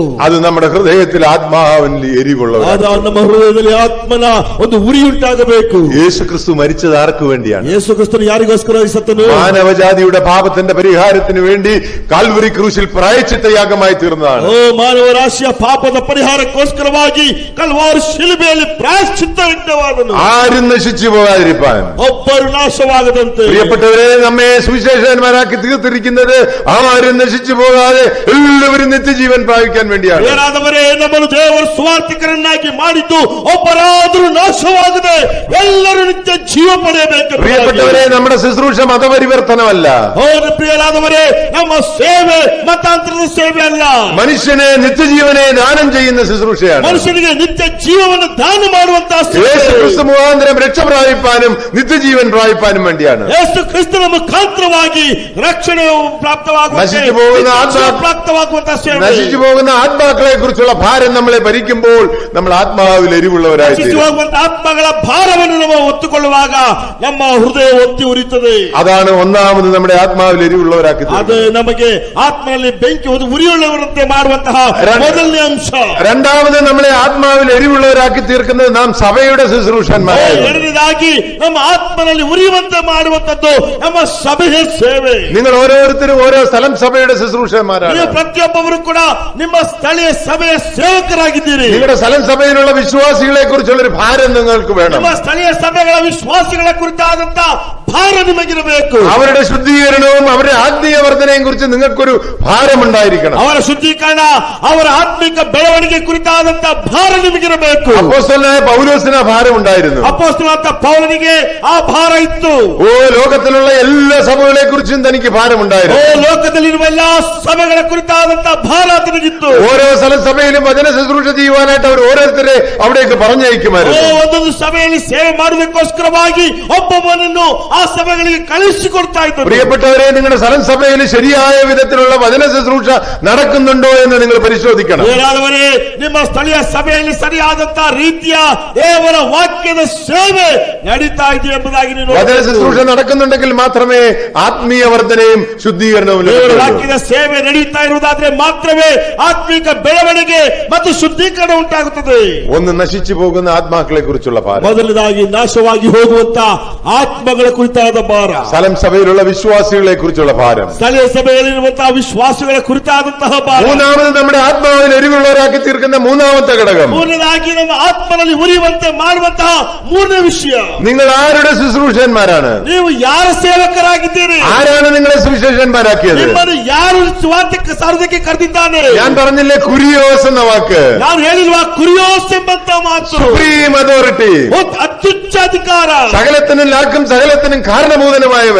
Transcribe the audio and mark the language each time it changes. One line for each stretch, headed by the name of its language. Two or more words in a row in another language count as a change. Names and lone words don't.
Malayalam: അത് നമ്മുടെ ഹൃദയത്തിൽ ആത്മാവിൽ എരിവുള്ളവർ.
Kannada: ನಮ್ಮ ಹೃದಯದಲ್ಲಿ ಆತ್ಮನ ಒಂದು ಉರಿಯುಂಟಾಗಬೇಕು.
Malayalam: യേശു ക്രിസ്തു മരിച്ചത് ആർക്ക് വേണ്ടിയാണ്?
Kannada: ಯೇಸು ಕ್ರಿಸ್ತನು ಯಾರಿಗೋಸ್ಕರ ಸತ್ತನು?
Malayalam: മാനവജാതിയുടെ പാപത്തിന്റെ പരിഹാരത്തിന് വേണ്ടി കാൽവരി ക്രൂശിൽ പ്രായശ്ചിത്തയാഗമായി തീർന്നതാണ്.
Kannada: ಮಾನವ ರಾಶಿಯ ಪಾಪದ ಪರಿಹಾರಕ್ಕೋಸ್ಕರವಾಗಿ ಕಲ್ವಾರಿ ಶಿಲುಬೆಯಲ್ಲಿ ಪ್ರಾಯಶ್ಚಿತ್ತವಾದನು.
Malayalam: ആരും നശിച്ചു പോകാതിരിപ്പാൻ,
Kannada: ಒಬ್ಬರು ನಾಶವಾಗದಂತೆ.
Malayalam: പ്രിയപ്പെട്ടവരെ, നമ്മെ സുവിശേഷകന്മാരാക്കി തീർത്തിരിക്കുന്നത് ആരും നശിച്ചു പോകാതെ എല്ലാവരും നിത്യജീവൻ പ്രാപിക്കാൻ വേണ്ടിയാണ്.
Kannada: ಏನಾದವರೇ, ನಮ್ಮನ್ನು ದೇವರು ಸುವಾರ್ತಿಕರನ್ನಾಗಿ ಮಾಡಿದ್ದು ಒಬ್ಬರಾದರೂ ನಾಶವಾಗದೆ ಎಲ್ಲರೂ ನಿತ್ಯ ಜೀವ ಪಡೆಯಬೇಕು.
Malayalam: പ്രിയപ്പെട്ടവരെ, നമ്മുടെ ശുശ്രൂഷ മതപരിവർത്തനമല്ല.
Kannada: ಪ್ರಿಯರಾದವರೇ, ನಮ್ಮ ಸೇವೆ ಮತಾಂತರದ ಸೇವೆ ಅಲ್ಲ.
Malayalam: മനുഷ്യനെ നിത്യജീവനെ ദാനം ചെയ്യുന്ന ശുശ്രൂഷയാണ്.
Kannada: ಮನುಷ್ಯನಿಗೆ ನಿತ್ಯ ಜೀವವನ್ನು ದಾನ ಮಾಡುವಂತಹ
Malayalam: യേശു ക്രിസ്തു മുഖാന്തരം രക്ഷ പ്രാപിപ്പാനും നിത്യജീവൻ പ്രാപിപ്പാനും വേണ്ടിയാണ്.
Kannada: ಯೇಸು ಕ್ರಿಸ್ತನ ಮುಖಾಂತರವಾಗಿ ರಕ್ಷಣೆ
Malayalam: നശിച്ചു പോകുന്ന നശിച്ചു പോകുന്ന ആത്മാക്കളെ കുറിച്ചുള്ള ഭാരം നമ്മളെ ഭരിക്കുമ്പോൾ നമ്മൾ ആത്മാവിൽ എരിവുള്ളവരായി
Kannada: ಆತ್ಮಗಳ ಭಾರವನ್ನು ನಾವು ಹೊತ್ತುಕೊಳ್ಳುವಾಗ ನಮ್ಮ ಹೃದಯ ಒತ್ತಿ ಉರಿಯುತ್ತದೆ.
Malayalam: അതാണ് ഒന്നാമത് നമ്മുടെ ആത്മാവിൽ എരിവുള്ളവരാക്കി.
Kannada: ಅದು ನಮಗೆ ಆತ್ಮನಲ್ಲಿ ಬೆಂಕಿ ಉರಿಯುಳ್ಳವರಂತೆ ಮಾಡುವಂತಹ ಮೊದಲನೇ ಅಂಶ.
Malayalam: രണ്ടാമത് നമ്മളെ ആത്മാവിൽ എരിവുള്ളവരാക്കി തീർക്കുന്നത് നാം സഭയുടെ ശുശ്രൂഷന്മാരാണ്.
Kannada: ಎರಡನೇದಾಗಿ ನಮ್ಮ ಆತ್ಮನಲ್ಲಿ ಉರಿಯುವಂತೆ ಮಾಡುವಂತದ್ದು ನಮ್ಮ ಸಭೆಯ ಸೇವೆ.
Malayalam: നിങ്ങൾ ഓരോരുത്തരും ഓരോ സ്ഥലം സഭയുടെ ശുശ്രൂഷന്മാരാണ്.
Kannada: ನೀವು ಪ್ರತಿಯೊಬ್ಬರು ಕೂಡ ನಿಮ್ಮ ಸ್ಥಳೀಯ ಸಭೆಯ ಸೇವಕರಾಗಿದ್ದೀರಿ.
Malayalam: നിങ്ങളുടെ സ്ഥലം സഭയിലുള്ള വിശ്വാസികളെ കുറിച്ചുള്ള ഒരു ഭാരം നിങ്ങൾക്ക് വേണം.
Kannada: ನಿಮ್ಮ ಸ್ಥಳೀಯ ಸಭೆಗಳ ವಿಶ್ವಾಸಿಗಳ ಕುರಿತಾದಂತಹ ಭಾರ ನಿಮಗಿರಬೇಕು.
Malayalam: അവരുടെ ശുദ്ധീകരണവും അവരുടെ ആത്മീയ വർധനയും കുറിച്ച് നിങ്ങൾക്കൊരു ഭാരമുണ്ടായിരിക്കണം.
Kannada: ಅವರ ಶುದ್ಧೀಕರಣ, ಅವರ ಆತ್ಮಿಕ ಬೆಳವಣಿಗೆ ಕುರಿತಾದಂತ ಭಾರ ನಿಮಗಿರಬೇಕು.
Malayalam: അപ്പോസ്തലനായ പൗലോസിന് ആ ഭാരമുണ്ടായിരുന്നു.
Kannada: ಅಪೊಸ್ತಲನಾದ ಪೌಲನಿಗೆ ಆ ಭಾರ ಇತ್ತು.
Malayalam: ഓ ലോകത്തിലുള്ള എല്ലാ സഭകളെ കുറിച്ചും തനിക്ക് ഭാരമുണ്ടായിരുന്നു.
Kannada: ಲೋಕದಲ್ಲಿರುವ ಎಲ್ಲಾ ಸಭೆಗಳ ಕುರಿತಾದಂತ ಭಾರ ಆತನಿಗಿತ್ತು.
Malayalam: ഓരോ സഭയിലും വചന ശുശ്രൂഷ ചെയ്യുവാനായിട്ട് അവർ ഓരോരുത്തരെ അവിടേക്ക് പറഞ്ഞയക്കുമായിരുന്നു.
Kannada: ಒಂದೊಂದು ಸಭೆಯಲ್ಲಿ ಸೇವೆ ಮಾಡುವುದಕ್ಕೋಸ್ಕರವಾಗಿ ಒಬ್ಬೊಬ್ಬನನ್ನು ಆ ಸಭೆಗಳಿಗೆ ಕಳಿಸಿಕೊಡ್ತಾ ಇದ್ದರು.
Malayalam: പ്രിയപ്പെട്ടവരെ, നിങ്ങളുടെ സഭയിൽ ശരിയായ വിധത്തിലുള്ള വചന ശുശ്രൂഷ നടക്കുന്നുണ്ടോ എന്ന് നിങ്ങൾ പരിശോധിക്കണം.
Kannada: ಬೇರಾದವರೇ, ನಿಮ್ಮ ಸ್ಥಳೀಯ ಸಭೆಯಲ್ಲಿ ಸರಿಯಾದಂತಹ ರೀತಿಯ ದೇವರ ವಾಕ್ಯದ ಸೇವೆ ನಡೀತಾ ಇದೆ ಎಂಬುದಾಗಿ ನೀವು
Malayalam: വചന ശുശ്രൂഷ നടക്കുന്നുണ്ടെങ്കിൽ മാത്രമേ ആത്മീയ വർധനയും ശുദ്ധീകരണവും
Kannada: ದೇವರ
Malayalam: ലഭിക്കൂ.
Kannada: ವಾಕ್ಯದ ಸೇವೆ ನಡೀತಾ ಇರುವುದಾದ್ರೆ ಮಾತ್ರವೇ ಆತ್ಮಿಕ ಬೆಳವಣಿಗೆ ಮತ್ತು ಶುದ್ಧೀಕರಣ ಉಂಟಾಗುತ್ತದೆ.
Malayalam: ഒന്ന് നശിച്ചു പോകുന്ന ആത്മാക്കളെ കുറിച്ചുള്ള ഭാരം,
Kannada: ಮೊದಲನೇದಾಗಿ ನಾಶವಾಗಿ ಹೋಗುವಂತ ಆತ್ಮಗಳ ಕುರಿತಾದ ಭಾರ,
Malayalam: സ്ഥലം സഭയിലുള്ള വിശ്വാസികളെ കുറിച്ചുള്ള ഭാരം,
Kannada: ಸ್ಥಳೀಯ ಸಭೆಯಲ್ಲಿರುವಂತಹ ವಿಶ್ವಾಸಗಳ ಕುರಿತಾದಂತಹ ಭಾರ,
Malayalam: മൂന്നാമത് നമ്മുടെ ആത്മാവിൽ എരിവുള്ളവരാക്കി തീർക്കുന്ന മൂന്നാമത്തെ ഘടകം,
Kannada: ಮೂರನೇದಾಗಿ ನಮ್ಮ ಆತ್ಮನಲ್ಲಿ ಉರಿಯುವಂತೆ ಮಾಡುವಂತಹ ಮೂರನೇ ವಿಷಯ,
Malayalam: നിങ്ങൾ ആരുടെ ശുശ്രൂഷകന്മാരാണ്?
Kannada: ನೀವು ಯಾರ ಸೇವಕರಾಗಿದ್ದೀರಿ?
Malayalam: ആരാണ് നിങ്ങളെ സുവിശേഷന്മാരാക്കിയത്?
Kannada: ನಿಮ್ಮನ್ನು ಯಾರು ಸ್ವಾರ್ಥಕ್ಕೆ ಸಾರೋದಕ್ಕೆ ಕರೆದಿದ್ದಾನೆ?
Malayalam: ഞാൻ പറഞ്ഞില്ലേ കുരിയോസ് എന്ന വാക്ക്,
Kannada: ನಾನು ಹೇಳಿಲ್ವಾ ಕುರಿಯೋಸ್ ಎಂಬಂತ ಮಾತು,
English: supreme authority,
Kannada: ಅತ್ಯುಚ್ಚ ಅಧಿಕಾರ,
Malayalam: സകലത്തിനും ലാക്കും സകലത്തിനും കാരണഭൂതനുമായവൻ,